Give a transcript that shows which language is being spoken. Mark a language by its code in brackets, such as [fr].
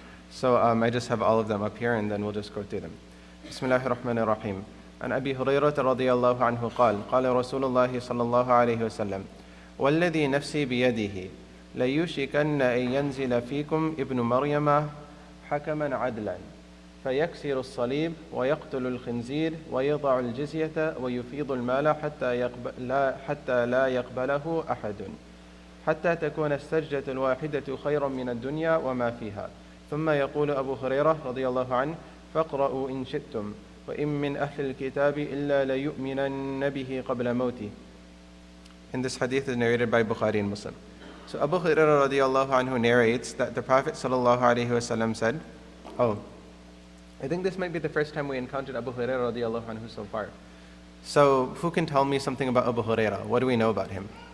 [en] So I just have all of them up here and then we'll just go through them. [ar] Bismillahir Rahmanir Rahim. عن أبي هريرة رضي الله عنه قال قال رسول الله صلى الله عليه وسلم والذي نفسي بيده ليوشكن أن ينزل فيكم ابن مريم حكما عدلا فيكسر الصليب ويقتل الخنزير ويضع الجزية ويفيض المال حتى لا يقبله أحد حتى تكون السجدة الواحدة خيرا من الدنيا وما فيها ثم يقول أبو هريرة رضي الله عنه فاقرأوا إن شئتم وَإِن مِّنْ أَهْلِ الْكِتَابِ إِلَّا لَيُؤْمِنَنَّ بِهِ قَبْلَ مَوْتِهِ. [en] And this hadith is narrated by Bukhari and Muslim. So Abu Hurairah radiyallahu anhu narrates that the Prophet sallallahu alaihi wasallam said, I think this might be the first time we encountered Abu Hurairah radiyallahu anhu so far. So who can tell me something about Abu Hurairah? What do we know about him?